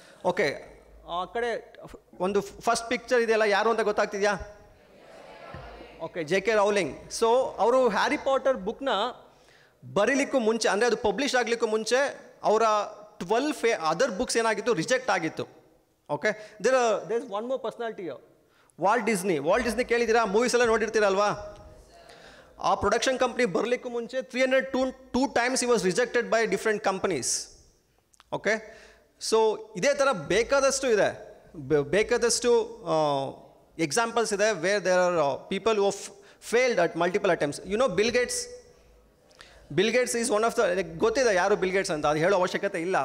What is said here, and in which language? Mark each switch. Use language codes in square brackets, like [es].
[kn] Okay, ಆ ಕಡೆ ಒಂದು ಫಸ್ಟ್ ಪಿಕ್ಚರ್ ಇದೆಯಲ್ಲ, ಯಾರು ಅಂತ ಗೊತ್ತಾಗ್ತಿದೆಯಾ? Okay, JK Rowling. ಸೊ ಅವರು ಹ್ಯಾರಿ ಪಾಟರ್ ಬುಕ್ನ ಬರೀಲಿಕ್ಕೂ ಮುಂಚೆ, ಅಂದರೆ ಅದು ಪಬ್ಲಿಷ್ ಆಗಲಿಕ್ಕೂ ಮುಂಚೆ, ಅವರ 12 ಅದರ್ ಬುಕ್ಸ್ ಏನಾಗಿತ್ತು, ರಿಜೆಕ್ಟ್ ಆಗಿತ್ತು. [en] Okay, there is one more personality, Walt Disney ಕೇಳಿದ್ದೀರಾ? [kn] ಮೂವೀಸ್ ಎಲ್ಲ ನೋಡಿರ್ತೀರಲ್ವಾ? ಆ ಪ್ರೊಡಕ್ಷನ್ ಕಂಪ್ನಿ ಬರಲಿಕ್ಕೂ ಮುಂಚೆ [en] 302 times he was rejected by different companies. [kn] Okay, so ಇದೇ ಥರ ಬೇಕಾದಷ್ಟು ಇದೆ, ಬೇಕಾದಷ್ಟು ಎಕ್ಸಾಂಪಲ್ಸ್ ಇದೆ [en] Where there are people who failed at multiple attempts. You know Bill Gates is one of the, [kn] ಗೊತ್ತಿದೆ ಯಾರು ಬಿಲ್ ಗೇಟ್ಸ್ ಅಂತ, ಅದು ಹೇಳೋ ಅವಶ್ಯಕತೆ ಇಲ್ಲ.